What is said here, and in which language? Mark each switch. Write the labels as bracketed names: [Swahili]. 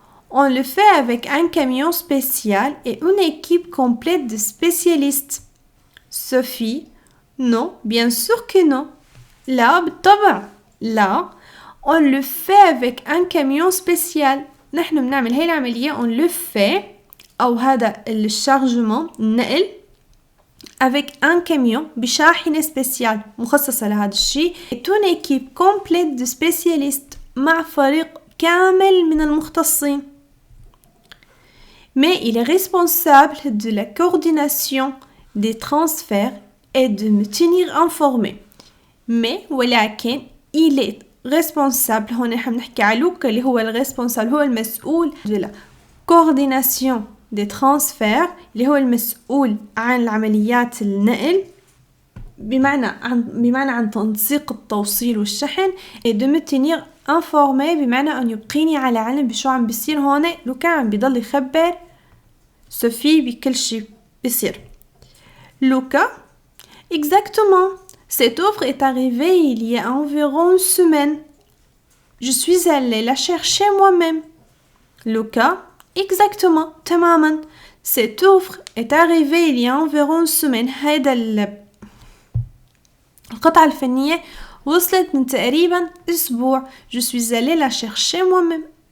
[French] On le fait avec un camion spécial et une équipe complète de spécialistes. Sophie. Non, bien sûr que non. [Arabic] لا بالطبع لا. [French] On le fait avec un camion spécial. [Arabic] نحن بنعمل هاي العملية [French] on le fait [Arabic] أو هذا الشارجمون النقل [French] avec un camion [Arabic] بشاحنة سبيسيال مخصصة لهذا الشيء. [French] une équipe complète de spécialistes [Arabic] مع فريق كامل من المختصين. [French] Mais il est responsable de la coordination des transferts et de me tenir informé. [Arabic] Mais ولكن [French] il est responsable، [Arabic] هون نحن بنحكي على لوكا اللي هو الريسبونسابل، هو المسؤول [French] de la coordination des transferts، [Arabic] اللي هو المسؤول عن العمليات النقل، بمعنى عن تنسيق التوصيل والشحن. [French] et de me tenir informé [Arabic] بمعنى أن يبقيني على علم بشو عم بيصير. هون لوكا عم بيضل يخبر سوفي بكل شي بيصير. [French] لوكا. Exactement. Cette offre est arrivée il y a environ une semaine. Je suis allée la chercher moi-même. Luca. Exactement. [Arabic] تماما. [French] Cette offre est arrivée il y a environ une semaine. [Arabic] هيدا القطعة الفنية وصلت من تقريبا أسبوع. [French] Je suis allée la chercher moi-même.